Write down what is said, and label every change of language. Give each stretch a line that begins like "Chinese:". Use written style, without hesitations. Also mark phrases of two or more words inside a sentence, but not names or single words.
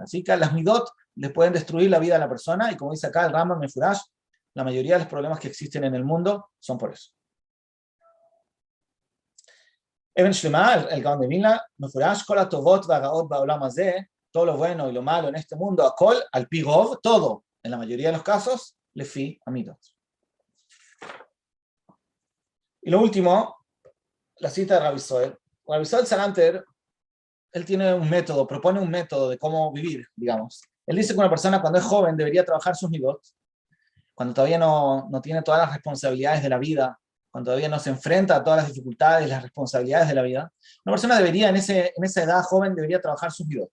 Spanish: Así que las midot les pueden destruir la vida a la persona, y como dice acá el Rambam Mefurash, la mayoría de los problemas que existen en el mundo son por eso. Eben Shlema, el Gaon de Vilna,
Hebrew: מפורש כל הטובות והרעות בעולם הזה,
Spanish: todo lo bueno y lo malo en este mundo,
Hebrew: הכל על פי רוב,
Spanish: todo, en la mayoría de los casos,
Hebrew: לפי המדות.
Spanish: Y lo último, la cita de Rabbi Zoel. Rabbi Zoel Salanter, él tiene un método, propone un método de cómo vivir, digamos. Él dice que una persona cuando es joven debería trabajar sus midot, cuando todavía no tiene todas las responsabilidades de la vida, cuando todavía no se enfrenta a todas las dificultades y las responsabilidades de la vida, una persona debería, en esa edad joven, debería trabajar sus midot.